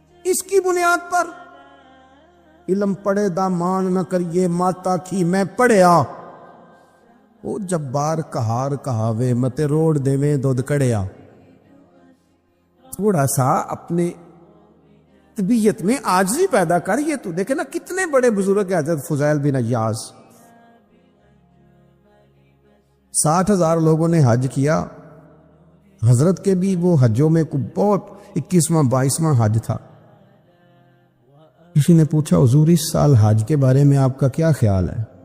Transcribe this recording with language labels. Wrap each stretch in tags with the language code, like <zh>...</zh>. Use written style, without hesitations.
<ur>اس کی بنیاد پر</ur> <pa>علم پڑھے دا مان نہ کریے ماتا کی میں پڑھیا، او جبار کہار کہاوے متے روڑ دیویں دودھ کڑیا.</pa> <ur>تھوڑا سا اپنے طبیعت میں عاجزی پیدا کر. یہ تو دیکھے نا کتنے بڑے بزرگ حضرت فضیل بن عیاض، 60,000 لوگوں نے حج کیا، حضرت کے بھی وہ حجوں میں بہت 21واں 22واں حج تھا۔ کسی نے پوچھا حضور اس سال حج کے بارے میں آپ کا کیا خیال ہے؟</ur>